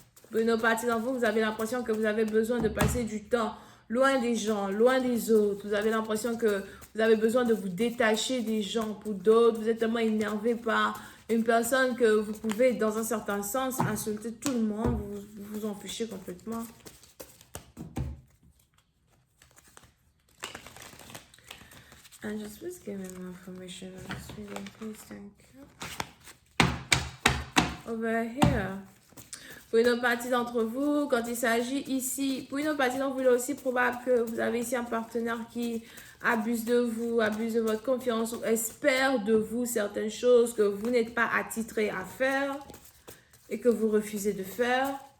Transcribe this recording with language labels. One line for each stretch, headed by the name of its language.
French: Pour une autre partie d'entre vous, vous avez l'impression que vous avez besoin de passer du temps loin des gens, loin des autres. Vous avez l'impression que vous avez besoin de vous détacher des gens. Pour d'autres, vous êtes tellement énervé par une personne que vous pouvez, dans un certain sens, insulter tout le monde, vous en fichez complètement.
English: Angels, please give me more information on this reading, please, thank you. Over here.
French: Pour une autre partie d'entre vous, quand il s'agit ici, pour une autre partie d'entre vous, il est aussi probable que vous avez ici un partenaire qui abuse de vous, abuse de votre confiance, ou espère de vous certaines choses que vous n'êtes pas attitré à faire et que vous refusez de faire.